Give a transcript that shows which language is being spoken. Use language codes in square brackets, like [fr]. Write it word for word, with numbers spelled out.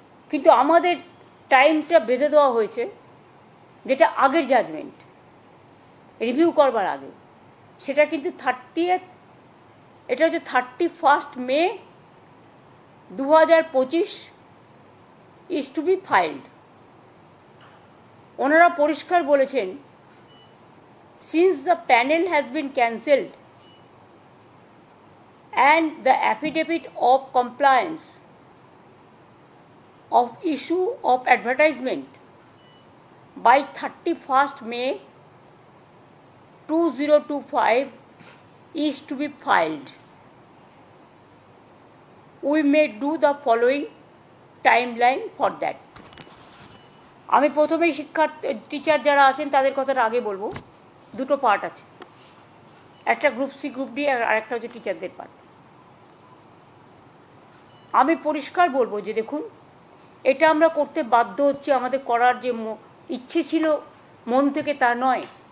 [bn] কিন্তু আমাদের টাইমটা বেঁধে দেওয়া হয়েছে, যেটা আগের জাজমেন্ট রিভিউ করবার আগে, সেটা কিন্তু থার্টিয়েথ এটা হচ্ছে থার্টি ফার্স্ট মে দু হাজার পঁচিশ [en] Is to be filed. [bn] ওনারা পরিষ্কার বলেছেন, [en] Since the panel has been cancelled and the affidavit of compliance of issue of advertisement by thirty-first May twenty twenty-five is to be filed, we may do the following timeline for that. [bn] আমি প্রথমেই শিক্ষার্থী teacher যারা আছেন তাদের কথাটা আগে বলবো। দুটো পার্ট আছে, একটা গ্রুপ সি গ্রুপ ডি, আর একটা হচ্ছে টিচারদের পার্ট। আমি পরিষ্কার বলবো যে দেখুন, এটা আমরা করতে বাধ্য হচ্ছি, আমাদের করার যে ইচ্ছে ছিল মন থেকে তা নয়।